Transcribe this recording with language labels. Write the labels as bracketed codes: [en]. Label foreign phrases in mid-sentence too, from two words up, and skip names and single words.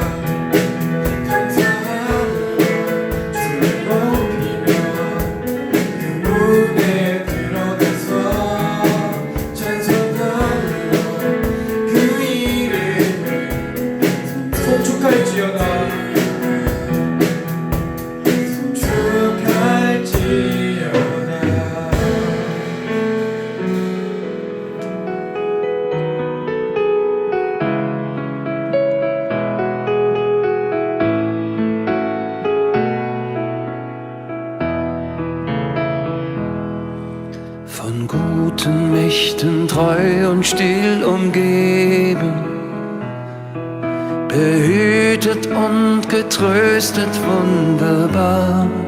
[ko] 감사함으로 주를 높이며 그 문에 들어가서 찬송함으로 그 이름을 송축할지어다. 송축할지어다. [de] Von guten Mächten treu und still umgeben, behütet und getröstet wunderbar.